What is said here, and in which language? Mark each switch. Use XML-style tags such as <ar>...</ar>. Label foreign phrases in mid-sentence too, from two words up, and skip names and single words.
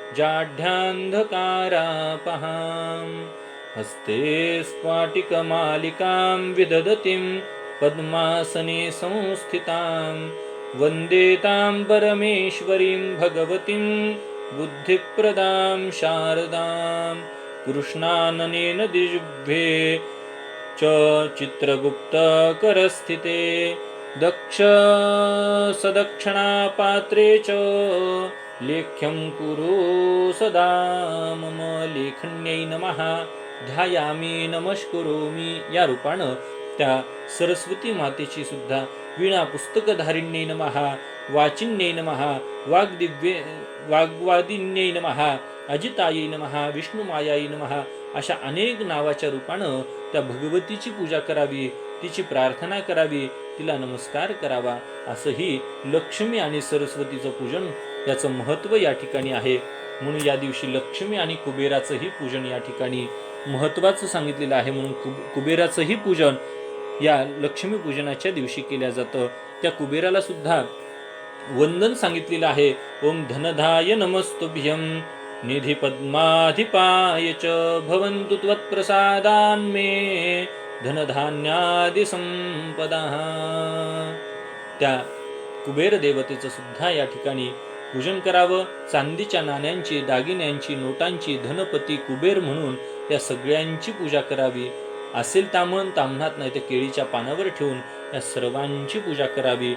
<sa>जाढ्यान्धकारापहां हस्ते स्फाटिकमालिकां विदधतीं पद्मासने संस्थितां वन्दे तां परमेश्वरीं भगवतीं बुद्धिप्रदां शारदां कृष्णाननेन दिव्ये च चित्रगुप्तकरस्थिते दक्ष सदक्षिणापात्रे च लेख्यं कुरु सदा मम लेखन्यै नमः ध्यायामि नमस्करोमि</sa> <mr>या रूपानं त्या सरस्वती मातेची सुद्धा</mr> <sa>वीणा पुस्तकधारिण्यै नमः, वाचिन्यै नमः, वाग्वादिन्यै नमः, अजितायै नमः, विष्णुमायायै नमः</sa> <mr>अशा अनेक नावाच्या रूपानं त्या भगवतीची पूजा करावी, तिची प्रार्थना करावी, तिला नमस्कार करावा. असंही लक्ष्मी आणि सरस्वतीचं पूजन याचं महत्त्व या ठिकाणी आहे. म्हणून या दिवशी लक्ष्मी आणि कुबेराचंही पूजन या ठिकाणी महत्त्वाचं सांगितलेलं आहे. म्हणून कुबेराचंही पूजन या लक्ष्मी पूजनाच्या दिवशी केल्या जातं. त्या कुबेराला सुद्धा वंदन सांगितलेलं आहे.</mr> <sa>ओम धनधाय नमस्तुभ्यं निधी पद्माधिपाय च भवन्तु त्वत्प्रसादान्मे धनधान्यादि संपदा.</sa> <mr>त्या कुबेर देवतेचं सुद्धा या ठिकाणी पूजन करावं. चांदीच्या नाण्यांची, दागिन्यांची, नोटांची, धनपती कुबेर म्हणून या सगळ्यांची पूजा करावी. असेल तामण, तामणात नाही तर केळीच्या पानावर ठेवून या सर्वांची पूजा करावी.</mr>